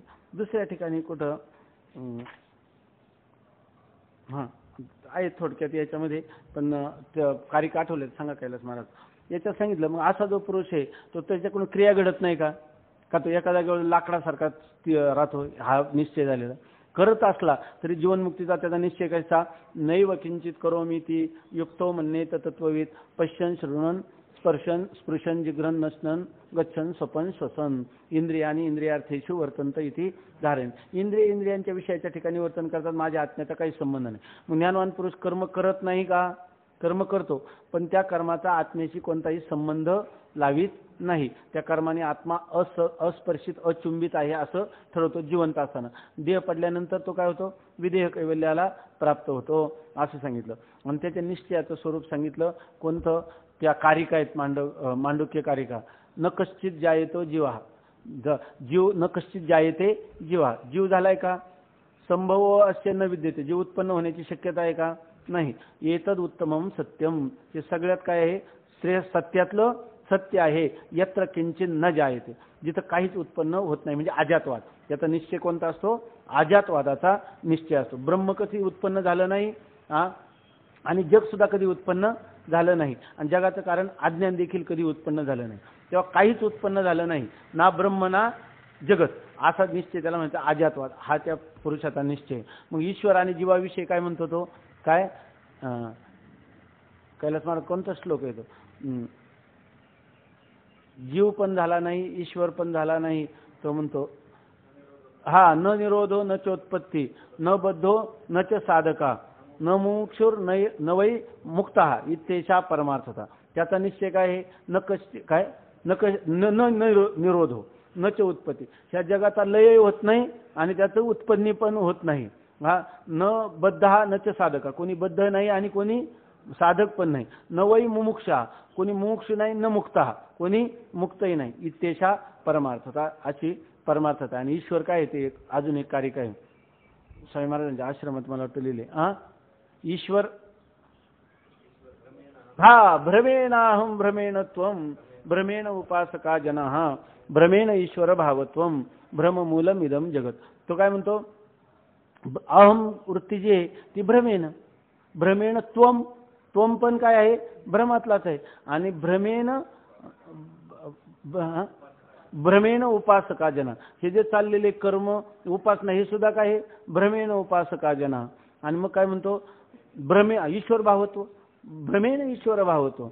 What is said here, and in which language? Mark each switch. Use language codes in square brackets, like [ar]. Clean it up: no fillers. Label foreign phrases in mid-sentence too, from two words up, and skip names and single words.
[mr] दुसऱ्या ठिकाणी कुठं हां आहे थोडक्यात याच्यामध्ये, पण कारिक आठवले सांगा कैलास महाराज. याच्यात सांगितलं मग असा जो पुरुष आहे तो त्याच्याकडून क्रिया घडत नाही का, का तो एका जागेवर लाकडासारखा राहतो, हा निश्चय झालेला. करत असला तरी जीवनमुक्तीचा त्याचा निश्चय कसा, [sa] नैव किंचित करोमी ती युक्तो मन्येत तत्वविद पश्यन शृणन स्पर्शन स्पृशन जिघ्रन नशनन गच्छन स्वपन श्वसन इंद्रियानी इंद्रियार्थेषु वर्तंत इति धारण. [mr] इंद्रियांच्या विषयाच्या ठिकाणी वर्तन करतात, माझ्या आत्म्याचा काही संबंध नाही. मग ज्ञानवान पुरुष कर्म करत नाही का, कर्म करतो, पण त्या कर्माचा आत्म्याशी कोणताही संबंध लावित नाही. त्या कर्माने आत्मा अस्पर्शित अचुंबित आहे असं ठरवतो जिवंत असताना. देह पडल्यानंतर तो काय होतो, विदेह कैवल्याला प्राप्त होतो असं सांगितलं. आणि त्याच्या निश्चयाचं स्वरूप सांगितलं कोणतं, त्या कारिका आहेत मांडुक्य कारिका. [sa] न कश्चित जायतो जीवा, जीव न कश्चित जायते जीवा, [mr] जीव झालाय का, [sa] संभव अस्य न विद्यते, [mr] जीव उत्पन्न होण्याची शक्यता आहे का, नाही. [sa] एतद उत्तमम सत्यम, [mr] हे सगळ्यात काय आहे, श्रेष्ठ सत्यातलं सत्य आहे. [sa] यत्र किंचित न जायते, [mr] जिथं काहीच उत्पन्न होत नाही, म्हणजे अजातवाद. याचा निश्चय कोणता असतो, अजातवादाचा निश्चय असतो. ब्रह्म कधी उत्पन्न झालं नाही आणि जग सुद्धा कधी उत्पन्न झालं नाही, आणि जगाचं कारण अज्ञान देखील कधी उत्पन्न झालं नाही. तेव्हा काहीच उत्पन्न झालं नाही, ना ब्रह्म ना जगत, असा निश्चय त्याला म्हणतात अजातवाद. हा त्या पुरुषाचा निश्चय. मग ईश्वर आणि जीवाविषयी काय म्हणतो तो, काय कैलास महाराज कोणता श्लोक आहे तो, जीव पण झाला नाही ईश्वर पण झाला नाही, तो म्हणतो [sa] हा न निरोधो न चोत्पत्ती न बद्धो न च साधका न मुमुक्षुर न वै मुक्ता इत्येषा परमार्थता. [mr] त्याचा निश्चय काय आहे, [sa] न कष्ट काय न निरोधो न च उत्पत्ती, [mr] ह्या जगाचा लय होत नाही आणि त्याचं उत्पन्नी पण होत नाही. [sa] हा न बद्ध न च साधका, [mr] कोणी बद्ध नाही आणि कोणी साधक पण नाही. [sa] न वै मुमुक्षा, [mr] कोणी मुमुक्षु नाही, [sa] न मुक्ता, [mr] कोणी मुक्तही नाही. [sa] इत्येषा परमार्थता, [mr] अशी परमार्थता. आणि ईश्वर काय ते अजून एक कारिका आहे स्वामी महाराजांच्या आश्रमात मला वाटतं लिहिले. [sa] ईश्वर हा भ्रमेणाहं भ्रमेण त्वं भ्रमेण उपासका जनाः भ्रमेण ईश्वर भावत्वं भ्रममूलम इदम जगत. [mr] तो काय म्हणतो, अहम वृत्ती जी आहे ती भ्रमेण, [sa] भ्रमेण त्वं, [mr] त्वं पण काय आहे, भ्रमातलाच आहे. आणि [sa] भ्रमेण उपासका जना, [mr] हे जे चाललेले कर्म उपासना हे सुद्धा काय आहे, [sa] भ्रमेण उपासका जना. [mr] आणि मग काय म्हणतो, [sa] ईश्वर भावत्व, भ्रमेण ईश्वर भावत्व.